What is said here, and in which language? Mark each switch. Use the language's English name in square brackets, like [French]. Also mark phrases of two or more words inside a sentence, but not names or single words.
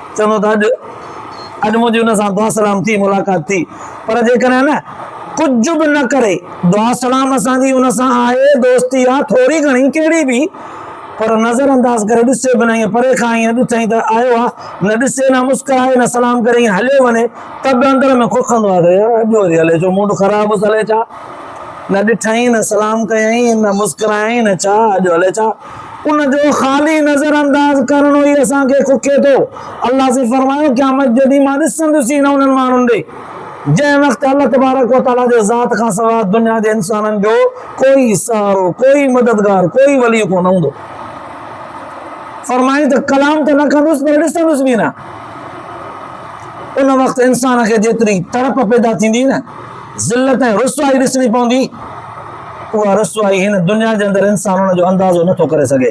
[Sindhi] चवंदो त अॼु अॼु मुंहिंजी हुन सां दुआ सलाम थी, मुलाक़ात थी, पर जेकॾहिं न कुझु बि न करे, दुआ सलाम असांजी हुन सां आहे, दोस्ती आहे थोरी घणी कहिड़ी बि, पर नज़र अंदाज़ करे ॾिसे बि न, ईअं परे खां ईअं ॾिठईं त आयो आहे, न ॾिसे न मुस्कुराए न सलाम करे ईअं हलियो वञे, त बि अंदर में खुखंदो आहे त यार अॼु वरी हले छो, मूड ख़राबु हले छा, न ॾिठईं न सलाम कयईं न मुस्कुरायईं न छा, अॼु हले छा, उनजो ख़ाली नज़र अंदाज़ करणो ई असांखे खुखे थो। अल्लाह से फरमायो क़यामत जे ॾींहुं मां ॾिसंदुसि न उन्हनि माण्हुनि ॾे जंहिं वक़्तु [Arabic] الله تبارك وتعالى [Sindhi] जे ज़ात खां सवाइ दुनिया जे इंसाननि जो कोई सहारो, कोई मददगार, कोई वली कोन हूंदो। फरमाई त कलाम त न कंदुसि पर ॾिसंदुसि बि न। उन वक़्तु इंसान खे जेतिरी तड़प पैदा थींदी न, ज़िल्लत ऐं रुसवाई ॾिसणी पवंदी, उहा रुसवाई हिन दुनिया जे अंदरि इंसान हुन जो अंदाज़ो नथो करे सघे।